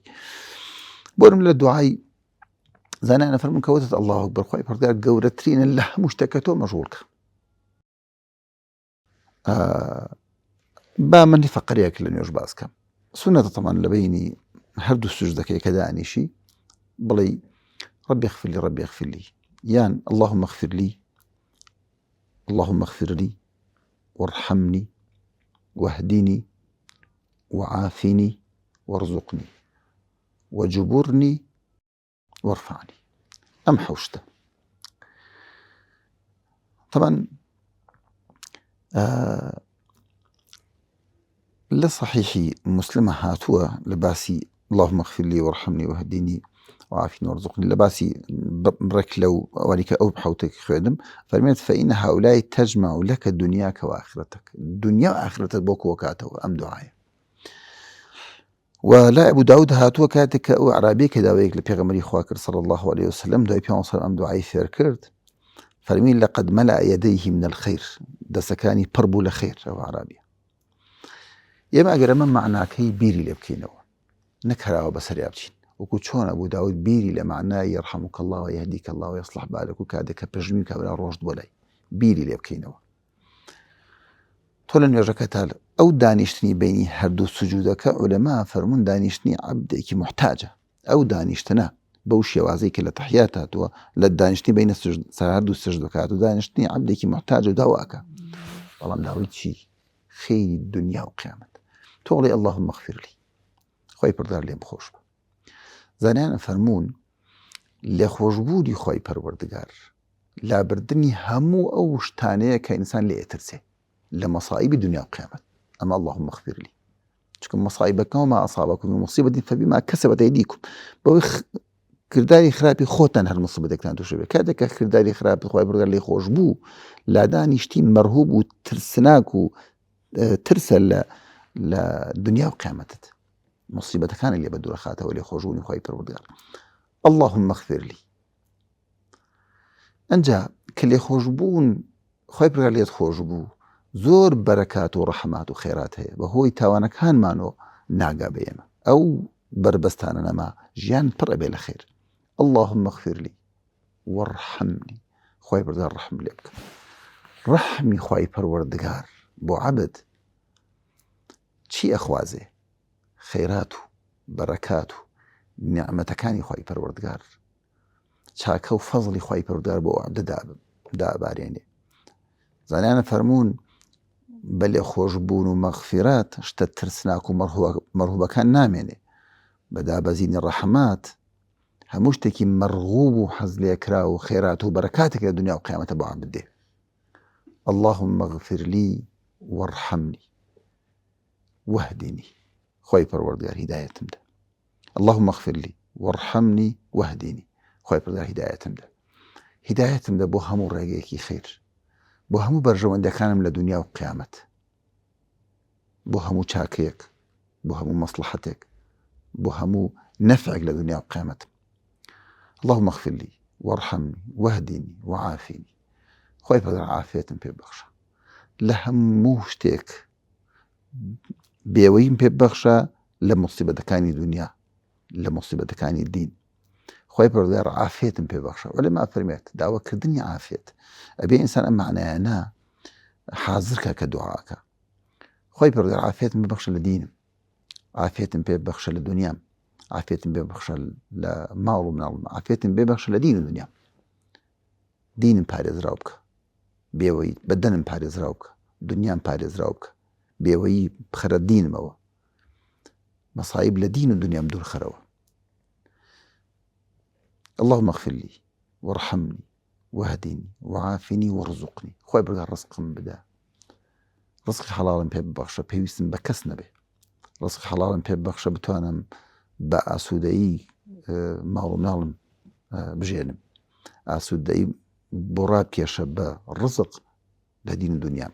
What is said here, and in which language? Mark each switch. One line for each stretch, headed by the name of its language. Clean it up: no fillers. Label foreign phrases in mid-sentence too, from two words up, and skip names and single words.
Central Kurdish: بۆرم لە دوعای زانایانە فەرمون کەوتت
Arabic: الله ئەکبەر،
Central Kurdish: خوای پەروەردگار گەورەترینە لە هەموو شتێکە تۆ مەشغوڵکە. با من فەقەرێک لە نوێژ باس بکەم. سنەتە تەمان لە بینی هەردوو سوجدەکەی کە دانیشی بڵێ
Arabic: ربي اغفر لي ربي اغفر لي،
Central Kurdish: یان
Arabic: اللهم اغفر لي اللهم اغفر لي وارحمني واهدني وعافني وارزقني وجبرني وارفعني.
Central Kurdish: ئەم حەوشتە طبعا لە صحیحی مسلمە هاتووە لە باسی
Arabic: اللهم اغفر لي وارحمني واهدني وعافني وارزقني،
Central Kurdish: لە باسی بڕێک لەو ئەوانی کە ئەو حەوتێکی خوێندم فەرمێت
Arabic: فإن هؤلاء تجمع لك دنياك وآخرتك،
Central Kurdish: دنیا و ئاخرەتت بۆ کۆکاتەوە ئەم دوعایە. ولا أبو داود هاتووە کاتێک کە ئەو عرابێکی داوایەک لە پێغەمبەری خوا کرد
Arabic: صلى الله عليه وسلم،
Central Kurdish: دوای پێ ئەم دوعای فێر کرد فەرمی
Arabic: لقد ملأ يديه من الخير،
Central Kurdish: دەسەکانی پڕ بوو لە خێر. ئەو عرابیە. ئێمە ئەگەر ئەمە معناکەی بیری لێ بکەینەوە، نەکەراوە بەسەریا بچین، وەکو چۆن ئەبوو داود بیری لە معنای
Arabic: يرحمك الله ويهديك الله ويصلح بالك
Central Kurdish: و کاتێک کە پێشمی کابرا ڕۆژت بۆ لای بیری لێ بکەینەوە. تۆ لە نوێژەکە تا ئەو دانیشتنی بینی هەردوو سوجودەکە عولەما فەرمون دانیشتنی عەبدێکی محتاجە. ئەو دانیشتنە بەو شێوازەی کە لە تەحیات هاتووە لە دانیشتنی بینە هەردوو سوجودەکە و دانیشتنی عەبدێکی محتاجە و داواکە. بەڵام داوای چی؟ خەیری دنیا و قیامەت.
Arabic: تۆ بڵێ اللهم اغفر لي،
Central Kurdish: خوای پەروەردگار لێم خۆش بە. زانایان فەرمون لێخۆشبوونی خوای پەروەردگار لابردنی هەموو ئەو شتانەیە کە ئینسان لێ ئەترسێ لە مەصائیبی دنیا و قیامەت. ئەمە
Arabic: اللهم اغفر لي،
Central Kurdish: چونکە مەصائیبەکە
Arabic: وما أصابكم من مصيبة فبما كسبت أيديكم،
Central Kurdish: بەوەی کردداری خراپی خۆتان هەر مصیبەتێکتان تووشە بێ. کاتێک کە کردداری خراپ خوای پەروەردگار لێ خۆش بوو، لادانیشتی مەرهوب و ترسناک و ترسە لە دنیا و قیامەتت، مصیبەتەکانە لێ بە دوورەخاتەوە لێ خۆشبوونی خوای پەروەردگار.
Arabic: اللهم اغفر لي.
Central Kurdish: ئەنجا کە لێ خۆشبوون خوای پەروەردگار لێت خۆش بوو، زۆر بەرەکات و ڕەحمات و خێرات هەیە بەهۆی تاوانەکانمانەوە ناگا بە ئێمە. ئەو بربەستانە نەما ژیان پڕ ئەبێ لە خێر.
Arabic: اللهم اغفر لي وارحمني،
Central Kurdish: خوای پەروەردگار ڕەحم لێ بکە. ڕەحمی خوای پەروەردگار بۆ عەبد چی ئەخوازێ؟ خێرات و بەرەکات و نیعمەتەکانی خوای پەروەردگار، چاکە و فەزڵی خوای پەروەردگار بۆ عەبدە دابارێنێ. زانایانە فەرمون بە لێ خۆشبوون و مەغفیرات شتە ترسناک و مەرهوبەکان نامێنێ، بە دابەزینی ڕەحمات هەموو شتێکی مەرغوب و حەز لێکرا و خێرات و بەرەکاتێک لە دنیا و قیامەتە بۆ عەبد دێ.
Arabic: اللهم اغفر لي وارحمني واهدني،
Central Kurdish: خوای پەروەردگار هیدایەتم دە.
Arabic: اللهم اغفر لي وارحمني واهدني،
Central Kurdish: خوای پەروەردگار هیدایەتم دە. هیدایەتم دە بۆ هەموو ڕێگەیەکی خێر، بۆ هەموو بەرژەوەندەکانم لە دنیا و قیامەت، بۆ هەموو چاکەیەک، بۆ هەموو مەسلحەتێک، بۆ هەموو نەفعێک لە دنیا و قیامەت.
Arabic: اللهم اغفر لي وارحمني واهدني وعافني،
Central Kurdish: خوای پەروەردگار عافیەتم پێ ببەخشە لە هەموو شتێک، بێوەیم پێ ببەخشە لە مصیبەتەکانی دنیا، لە مصیبەتەکانی دین. خوای پەروەردگار عافیەتم پێ ببەخشە. وەلێما فەرمێت داواکردنی عافیەت ئەبێ ئینسان ئەم معنایانە حازرکە کە دوعاکە. خوای پەروەردگار عافیەتم ببەخشە لە دینم، عافیەتم پێ ببەخشە لە دنیام، عافیەتم پێ ببەخشە لە ماڵ و مناڵم، عافیەتم پێ ببەخشە لە دین و دنیام. دینم پارێزراو بکە، بێوەی بەدەنم پارێزراو بکە، دنیام پارێزراو بکە، بێوەیی بخەرە دینمەوە، مەصائب لە دین و دنیام دوور خەرەوە.
Arabic: اللهم اغفر لي وارحمني واهدني وعافني وارزقني،
Central Kurdish: خوای پەروەردگار ڕزقم بدە، ڕزقی حەڵاڵم پێ ببەخشە، پێویستم بە کەس نەبێ، ڕزقی حەڵاڵم پێ ببەخشە بتوانم بە ئاسوودەیی ماڵ و مناڵم بژێنم ئاسوودەی بۆ ڕاکێشە بە ڕزق لە دین و دنیام.